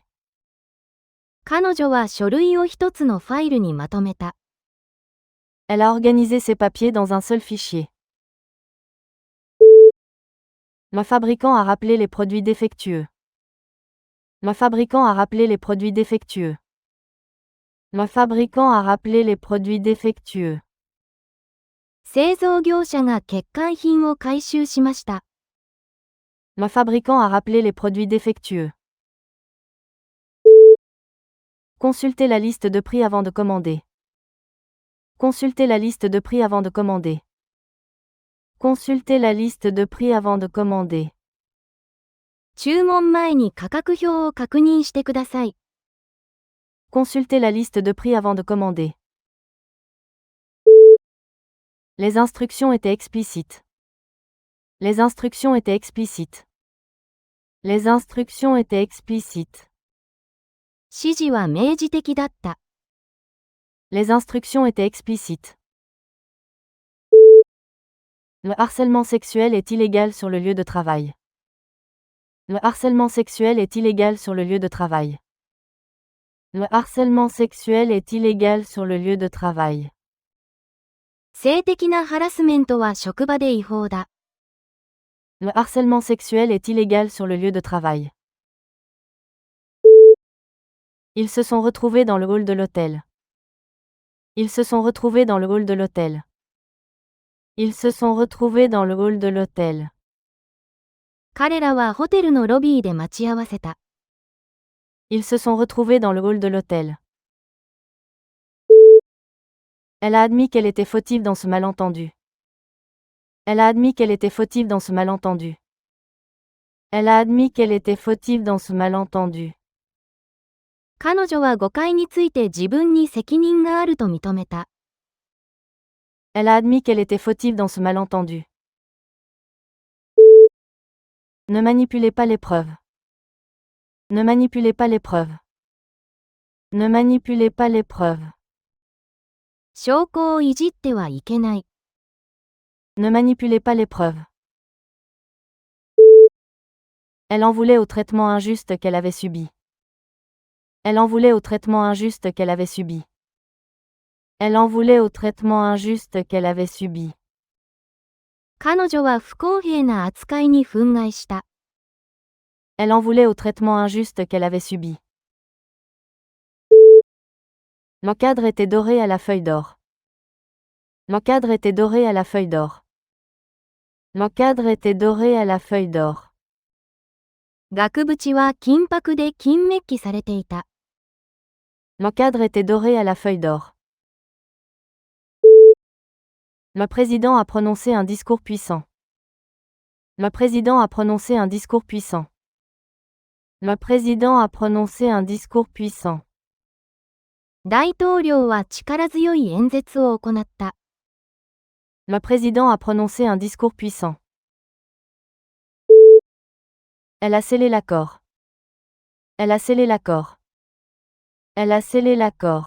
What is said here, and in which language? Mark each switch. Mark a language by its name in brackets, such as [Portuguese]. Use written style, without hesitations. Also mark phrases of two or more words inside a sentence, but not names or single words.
[Japanese] 彼女は書類を一つのファイルにまとめた。 [French] Elle a organisé ses papiers dans un seul fichier. Le fabricant a rappelé les produits défectueux. Le fabricant a rappelé les produits défectueux. Le fabricant a rappelé les produits défectueux. [Japanese] 製造業者が欠陥品を回収しました。 [French] Le fabricant a rappelé les produits défectueux. Consultez la liste de prix avant de commander. Consultez la liste de prix avant de commander. Consultez la liste de prix avant de commander. [Japanese] 注文前に価格表を確認してください。 [French] Consultez la liste de prix avant de commander. Les instructions étaient explicites. Les instructions étaient explicites. Les instructions étaient explicites. [Japanese] 指示は明示的だった。 [French] Les instructions étaient explicites. Le harcèlement sexuel est illégal sur le lieu de travail. Le harcèlement sexuel est illégal sur le lieu de travail. Le harcèlement sexuel est illégal sur le lieu de travail. [Japanese] 性的なハラスメントは職場で違法だ。 [French] Le harcèlement sexuel est illégal sur le lieu de travail. Ils se sont retrouvés dans le hall de l'hôtel. Ils se sont retrouvés dans le hall de l'hôtel. Ils se sont retrouvés dans le hall de l'hôtel. [Japanese] 彼らはホテルのロビーで待ち合わせた。 [French] Ils se sont retrouvés dans le hall de l'hôtel. Elle a admis qu'elle était fautive dans ce malentendu. Elle a admis qu'elle était fautive dans ce malentendu. Elle a admis qu'elle était fautive dans ce malentendu. [Japanese] 彼女は誤解について自分に責任があると認めた。 [French] Elle a admis qu'elle était fautive dans ce malentendu. Ne manipulez pas les preuves. Ne manipulez pas les preuves. Ne manipulez pas les preuves. [Japanese] 証拠をいじってはいけない。 [French] Ne manipulez pas les preuves. Elle en voulait au traitement injuste qu'elle avait subi. Elle en voulait au traitement injuste qu'elle avait subi. Elle en voulait au traitement injuste qu'elle avait subi. [Japanese] 彼女は不公平な扱いに憤慨した。 [French] Elle en voulait au traitement injuste qu'elle avait subi. L'encadre était doré à la feuille d'or. L'encadre était doré à la feuille d'or. L'encadre était doré à la feuille d'or. [Japanese] 額縁は金箔で金メッキされていた。 [French] L'encadre était doré à la feuille d'or. Le président a prononcé un discours puissant. Le président a prononcé un discours puissant. Le président a prononcé un discours puissant. [Japanese] 大統領は力強い演説を行った。 [French] Le président a prononcé un discours puissant. Elle a scellé l'accord. Elle a scellé l'accord. Elle a scellé l'accord.